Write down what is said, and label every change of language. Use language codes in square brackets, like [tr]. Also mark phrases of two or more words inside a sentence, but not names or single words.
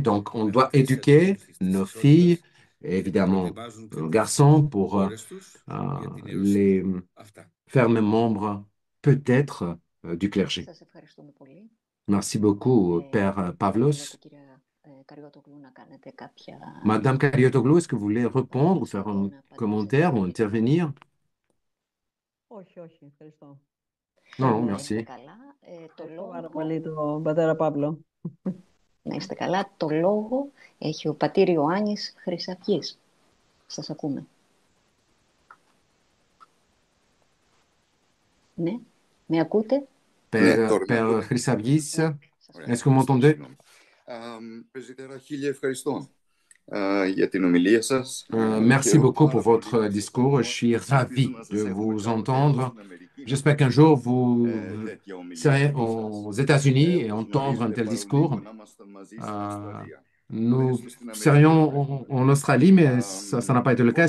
[fr] Donc, on doit éduquer nos filles, et évidemment nos garçons, pour les faire membres peut-être du clergé. Merci beaucoup, Père Pavlos. Madame Cariotoglu, est-ce que vous voulez répondre ou faire un commentaire ou intervenir? Non, non, merci. [el] Πάρα πολύ τον πατέρα Παύλο. Να είστε καλά. Το λόγο έχει ο πατήρ Ιωάννης Χρυσαυγής. Σας ακούμε. Ναι, με ακούτε? [fr] Père Χρυσαυγής, est-ce que vous m'entendez? [el] Πρεσβυτέρα, χίλια ευχαριστώ για την ομιλία σας. [fr] Merci beaucoup pour votre discours. Je suis ravi de vous entendre. J'espère qu'un jour vous serez aux États-Unis et entendre un tel discours. Nous serions en Australie, mais ça n'a pas été le cas.